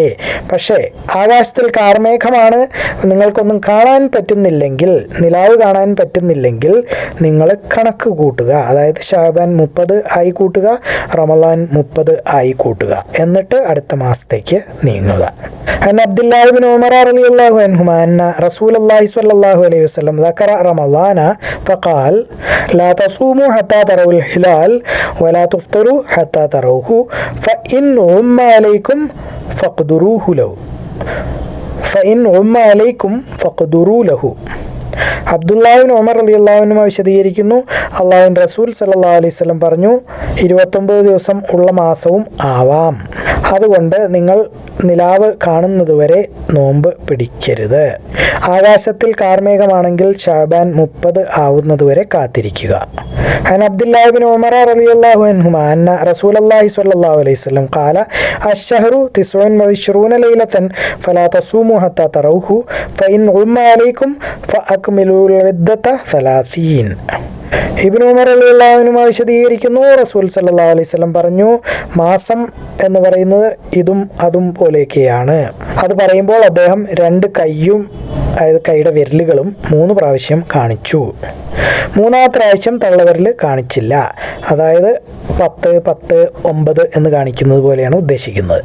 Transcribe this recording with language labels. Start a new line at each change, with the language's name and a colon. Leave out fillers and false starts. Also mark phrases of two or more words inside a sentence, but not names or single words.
Malayalam: പക്ഷേ ആകാശത്തിൽ കാർമേഘമാണ്, നിങ്ങൾക്കൊന്നും കാണാൻ പറ്റുന്നില്ലെങ്കിൽ, നിലാവ് കാണാൻ പറ്റുന്നില്ലെങ്കിൽ നിങ്ങൾ കണക്ക് കൂട്ടുക. അതായത് ശഅബാൻ 30 ആയി കൂട്ടുക, റമളാൻ 30 ആയി കൂട്ടുക. എന്നിട്ട് അടുത്ത മാസത്തേക്ക് നീങ്ങുക.
Arabic: عن عبد الله بن عمر رضي الله عنهما أن رسول الله صلى الله عليه وسلم ذكر رمضان فقال لا تصوموا حتى تروا الهلال ولا تفطروا حتى تروه فإن غم عليكم فاقدروا له.
Malayalam: അബ്ദുല്ലാഹ് ബിൻ ഉമർ
Arabic: رضي الله عنه
Malayalam: വിശദീകരിക്കുന്നു, അല്ലാഹുവിൻ്റെ റസൂൽ
Arabic: صلى الله عليه وسلم
Malayalam: പറഞ്ഞു, 29 ദിവസം ഉള്ള മാസവും ആവാം, അതുകൊണ്ട് നിങ്ങൾ നിലാവ് കാണുന്നതുവരെ നോമ്പ് പിടിക്കരുത്. ആകാശത്തിൽ കാർമേഘമാണെങ്കിൽ ശഅബാൻ 30 ആവുന്നതുവരെ കാത്തിരിക്കുക.
Arabic: عن عبد الله بن عمر رضي الله عنهما أن رسول الله صلى الله عليه وسلم قال الشهر 29 ليلة فلا تصوموا حتى تروه فإن غم عليكم فأكملوا العدة 30.
Malayalam: ഇബ്നു ഉമർ
Arabic: رضي الله عنه
Malayalam: വിശദീകരിക്കുന്നു, റസൂൽ
Arabic: صلى الله عليه وسلم
Malayalam: പറഞ്ഞു, മാസം എന്ന് പറയുന്നത് ഇതും അതും പോലെയൊക്കെയാണ്. അത് പറയുമ്പോൾ അദ്ദേഹം 2 കൈയും, അതായത് കൈയുടെ വിരലുകളും 3 പ്രാവശ്യം കാണിച്ചു. 3-ാമത്തെ പ്രാവശ്യം തള്ളവിരൽ കാണിച്ചില്ല. അതായത് 10, 10, 9 എന്ന് കാണിക്കുന്നത് പോലെയാണ് ഉദ്ദേശിക്കുന്നത്.